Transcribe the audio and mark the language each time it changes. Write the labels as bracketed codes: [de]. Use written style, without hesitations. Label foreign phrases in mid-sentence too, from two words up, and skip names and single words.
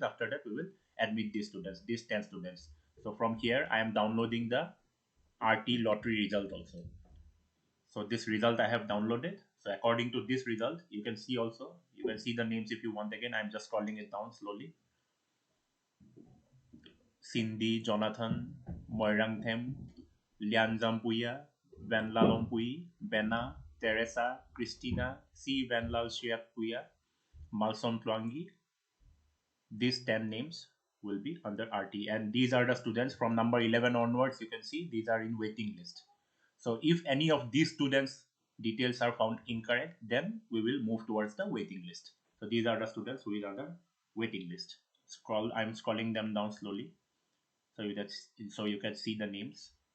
[en] After that we will admit these students, these 10 students. So from here I am downloading the RT lottery result also. So this result I have downloaded. So according to this result, you can see also, you can see the names if you want. Again, I'm just scrolling it down slowly. Cindy, Jonathan, Moirang Them, Lian Zampuya, Van Lalompui, Bena, Teresa, Christina, C. Van Lal Puya, Malson Tluangi. These 10 names will be under RT, and these are the students from number 11 onwards. You can see these are in waiting list. So if any of these students details are found incorrect, then we will move towards the waiting list. So these are the students who are under waiting list. I'm scrolling them down slowly so you can see the names.